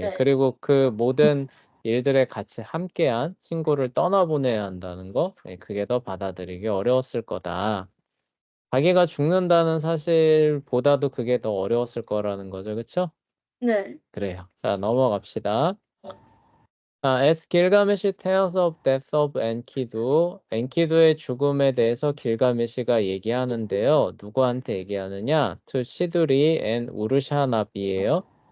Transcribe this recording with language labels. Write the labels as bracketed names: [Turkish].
[Korean] 네. 그리고 그 모든 일들에 같이 함께한 친구를 떠나보내야 한다는 거, 예, 그게 더 받아들이기 어려웠을 거다. 자기가 죽는다는 사실보다도 그게 더 어려웠을 거라는 거죠, 그쵸? 네. 그래요. 자, 넘어갑시다. [English] As Gilgamesh tells of death of Enkidu, [Korean] 엔키두의 죽음에 대해서 길가메시가 얘기하는데요. 누구한테 얘기하느냐? [English] To 시두리 and 우르샤나비예요.